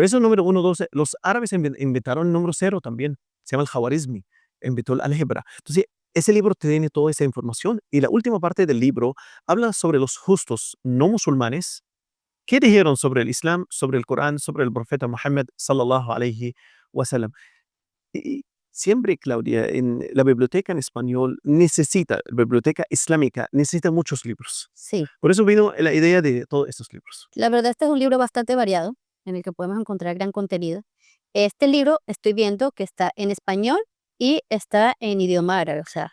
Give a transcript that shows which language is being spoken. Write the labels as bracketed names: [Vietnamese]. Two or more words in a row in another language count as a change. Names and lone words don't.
[Spanish] pero esos números 1, 2, los árabes inventaron el número cero también. Se llama el Jawarizmi, inventó el álgebra. Entonces, ese libro tiene toda esa información. Y la última parte del libro habla sobre los justos no musulmanes. ¿Qué dijeron sobre el Islam, sobre el Corán, sobre el profeta Muhammad [Arabic] صلى الله عليه وسلم? [Spanish] Y siempre, Claudia, en la biblioteca en español la biblioteca islámica necesita muchos libros. Sí, Por eso vino la idea de todos estos libros. la verdad este es un libro bastante variado, en el que podemos encontrar gran contenido. Este libro estoy viendo que está en español y está en idioma árabe, o sea,